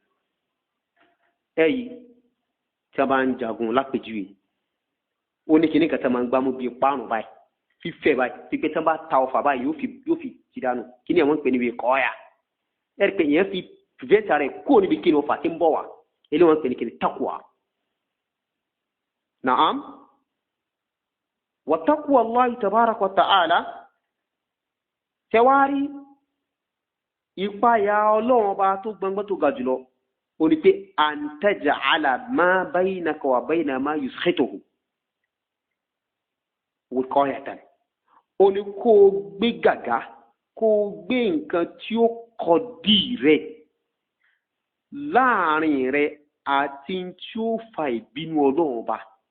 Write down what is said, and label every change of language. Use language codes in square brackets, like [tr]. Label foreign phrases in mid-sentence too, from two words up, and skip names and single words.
[yo] ẹ̀yìn tí a bá ń jagun lápèjúwe ó ní kíní kan tí a máa ń gbámú bíi páànù báyìí fífẹ̀ báyìí pípẹ́ tí wọ́n bá ta ọfà báyìí yóò fi ti dànù kíní àwọn ń pè níbi kọ́ọ̀yà ẹ̀rí pé yẹn fi prevent rẹ̀ kó níbi kíní ọfà tí ń bọ̀ wá ilé wọn pè ní kíní taqwa. [ar] نعم وتقوى الله تبارك وتعالى [yo] tẹwárí ìpayà Ọlọ́run ọba tó gbọngbọ́n tó ga jùlọ ó ní pé [ar] أن تجعل ما بينك وبين ما يسخطه [yo] wiqayatan ó ní kó o gbé gàgá kó o gbé nǹkan tí ó kọdí rẹ láàrin rẹ àti tí ó fa ìbínú Ọlọ́run ọba